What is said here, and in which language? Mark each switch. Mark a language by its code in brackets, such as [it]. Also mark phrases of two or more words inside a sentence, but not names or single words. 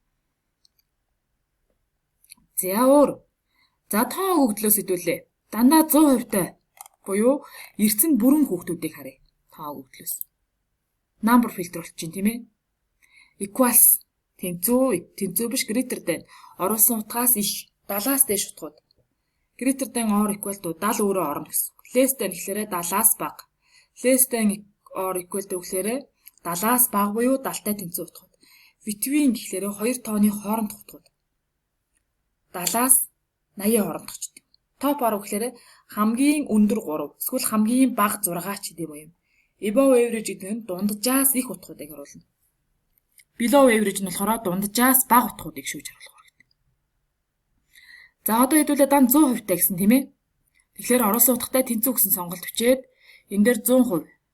[mn] За өөр. За тоон өгөгдлөөс хэдүүлээ. Дандаа 100% тай буюу эрдсэн бүрэн хүүхдүүдийг харъя. Тоон өгөгдлөөс. Number фильтр болчихин тийм ээ. Equals тэнцүү биш [en] greater than [mn] оруулсан утгаас их 70-аас дээш утгууд. [en] Greater than or equal to [mn] 70 өөрөө орно гэсэн. [en] Less than [mn] гэхлээрээ 70-аас бага. [en] Less than or equal to [mn] гэхлээрээ 70-аас бага буюу 70-тай тэнцүү утгууд. Between гэхлээрээ 2 тооны хоорондох утгууд. 70-аас 80 хоорондох ч гэдэг. [en] Top or [mn] гэхлээрээ хамгийн өндөр 3, эсвэл хамгийн бага 6 ч гэдэг юм. [en] Above average [mn] гэдэг нь дунджаас их утгуудыг харуулна. [en] Below average [mn] нь болохоор дунджаас бага утгуудыг шүүж харуулах хэрэгтэй. За одоо хэдүүлээ дан 100% та гэсэн тийм ээ. Тэгэхээр оруулсан утгатай тэнцүү гэсэн сонголт бичээд энэ дээр 100%.